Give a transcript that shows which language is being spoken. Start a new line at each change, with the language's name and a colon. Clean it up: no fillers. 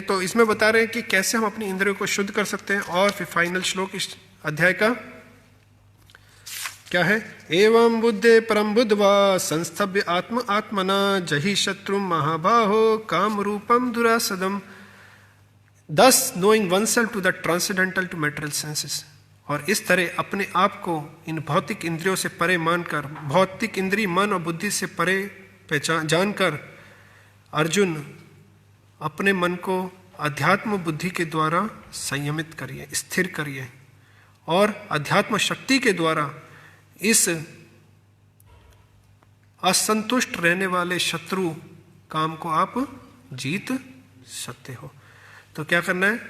Hindi: तो इसमें बता रहे हैं कि कैसे हम अपनी इंद्रियों को शुद्ध कर सकते हैं। और फिर फाइनल श्लोक इस अध्याय का क्या है?
Sanskrit: एवं बुद्धे परम बुद्धवा संस्थभ्य आत्म आत्मना जहि शत्रु महाबाहो काम रूपम दुरासदम।
English: Thus knowing oneself to the transcendental to material senses।
Hindi: और इस तरह अपने आप को इन भौतिक इंद्रियों से परे मानकर, भौतिक इंद्रिय मन और बुद्धि से परे पहचान जानकर अर्जुन अपने मन को अध्यात्म बुद्धि के द्वारा संयमित करिए, स्थिर करिए, और अध्यात्म शक्ति के द्वारा इस असंतुष्ट रहने वाले शत्रु काम को आप जीत सकते हो। तो क्या करना है?